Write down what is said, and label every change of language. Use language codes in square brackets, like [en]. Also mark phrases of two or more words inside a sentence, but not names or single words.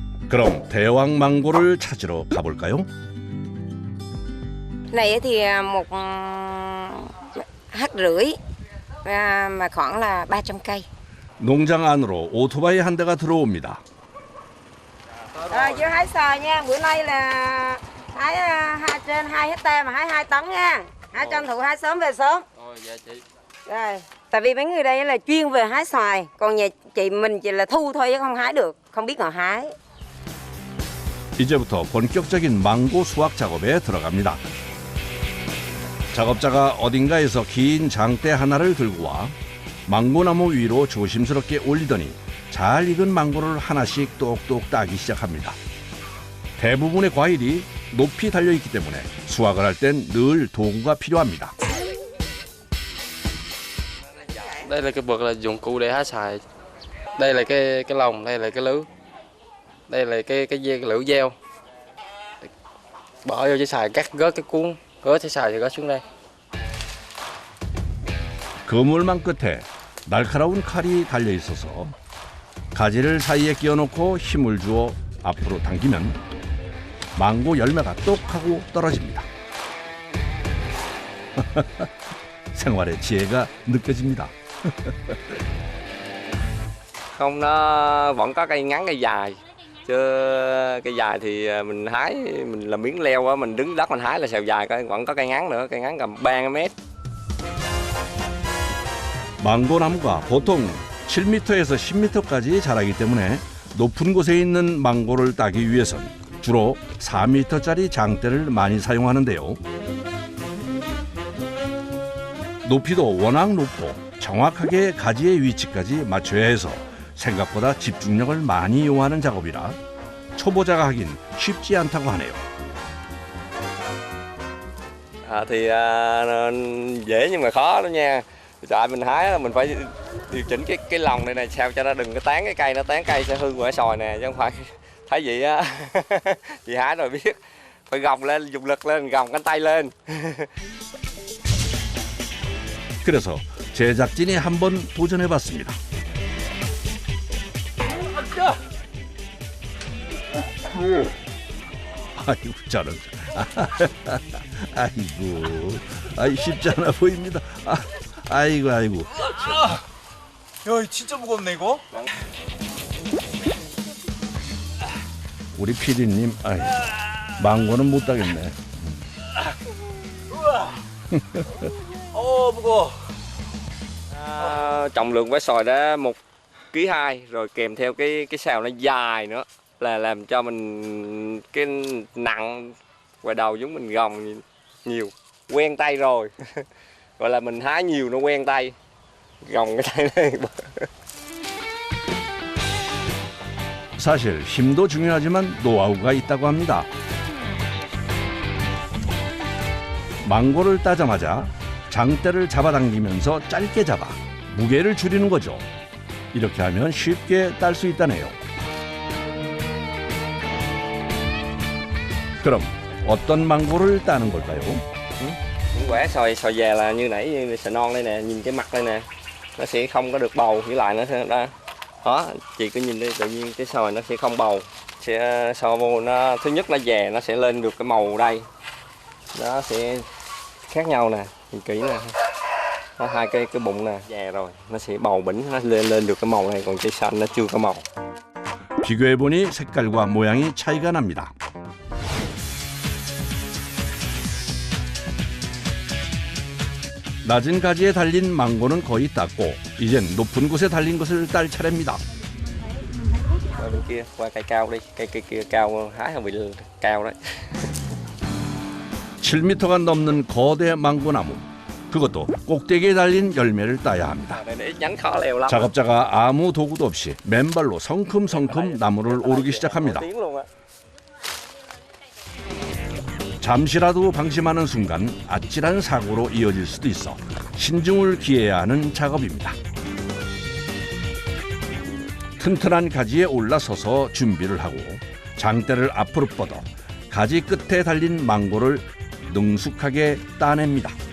[ko] 그럼 대왕 망고를 찾으러 가볼까요? [vi] Này thì 1,5 mà khoảng là 300 cây. [ko] 농장 안으로 오토바이 한 대가 들어옵니다. [vi] Rồi vô hái xoài nha, bữa nay là hái trên 2 hectare mà hái 2 tấn nha. Hái tranh thủ hái sớm về sớm. Dạ chị. Rồi, tại vì mấy người đây là chuyên về hái xoài, còn nhà chị mình chỉ là thu thôi chứ không hái được, không biết ngồi hái. [ko] 이제부터 본격적인 망고 수확 작업에 들어갑니다. 작업자가 어딘가에서 긴 장대 하나를 들고 와 망고나무 위로 조심스럽게 올리더니 잘 익은 망고를 하나씩 똑똑 따기 시작합니다. 대부분의 과일이 높이 달려있기 때문에 수확을 할 땐 늘 도구가 필요합니다. [vi] Đây là cái bậc là dụng cụ để hái xoài. Đây là cái lồng, đây là cái lưới. Đây là cái lưỡi dao. Bỏ vô cái xoài cắt gớt cái cuốn, gớt cái xoài thì gớt xuống đây. [ko] 그물망 끝에 날카로운 칼이 달려 있어서 가지를 사이에 끼워놓고 힘을 주어 앞으로 당기면 망고 열매가 똑 하고 떨어집니다. 생활의 지혜가 느껴집니다. [vi] Không, nó vẫn có cây ngắn cây dài. Chứ cây dài thì mình hái, mình làm miếng leo á, mình đứng đất mình hái là xèo dài, vẫn có cây ngắn nữa, cây ngắn cầm 3 mét. [ko] 망고나무가 보통 7m에서 10m까지 자라기 때문에 높은 곳에 있는 망고를 따기 위해선 주로 4m짜리 장대를 많이 사용하는데요. 높이도 워낙 높고 정확하게 가지의 위치까지 맞춰야 해서 생각보다 집중력을 많이 요하는 작업이라 초보자가 하긴 쉽지 않다고 하네요. [vi] Thì dễ nhưng mà khó đó nha. Tại mình hái là mình phải điều chỉnh cái lồng này sao cho nó đừng có tán cái cây, nó tán cây sẽ hư quả xoài nè, chứ không phải thấy vậy á. Chị hái rồi biết, phải gồng lên, dùng lực lên, gồng cánh tay lên. [ko] 그래서 제작진이 한번 도전해봤습니다. 아이고 잘한다. 아이고, 쉽지 않아 보입니다. 아이고. 야, 진짜 무겁네 이거. 우리 PD님, 망고는 못 따겠네. 무거워. [vi] Trọng lượng quả xoài đó 1,2 kg rồi kèm theo cái sào nó dài nữa là làm cho mình cái nặng và đầu giống mình gồng nhiều, quen tay rồi. Gọi là mình hái nhiều nó quen tay, gồng cái tay này. [ko] 사실 힘도 중요하지만 노하우가 있다고 합니다. 망고를 따자마자 장대를 잡아당기면서 짧게 잡아 무게를 줄이는 거죠. 이렇게 하면 쉽게 딸 수 있다네요. 그럼 어떤 망고를 따는 걸까요? [vi] Quả xoài già là như nãy, như xoài non đây nè, nhìn cái mặt đây nè, nó sẽ không có được bầu, với lại nó sẽ đó, chị cứ nhìn đi, tự nhiên cái xoài nó sẽ không bầu, sẽ so vô nó thứ nhất nó già, nó sẽ lên được cái màu đây, nó sẽ khác nhau nè, nhìn kỹ nè, nó hai cái bụng nè già rồi, nó sẽ bầu bỉnh, nó lên được cái màu này, còn cây xanh nó chưa có màu. [ko] 비교해보니 색깔과 모양이 차이가 납니다. 낮은 가지에 달린 망고는 거의 땄고 이젠 높은 곳에 달린 것을 딸 차례입니다. [vi] Qua bên kia, qua cây cao đi, cây kia cao, hái hơi bị cao đấy. [ko] 7m가 넘는 거대 망고나무. 그것도 꼭대기에 달린 열매를 따야 합니다. [vi] Để nhánh khó leo lắm. [ko] 작업자가 아무 도구도 없이 맨발로 성큼성큼 나무를 오르기 시작합니다. [vi] Tiếng luôn á. [ko] 잠시라도 방심하는 순간 아찔한 사고로 이어질 수도 있어 신중을 기해야 하는 작업입니다. 튼튼한 가지에 올라서서 준비를 하고 장대를 앞으로 뻗어 가지 끝에 달린 망고를 능숙하게 따냅니다.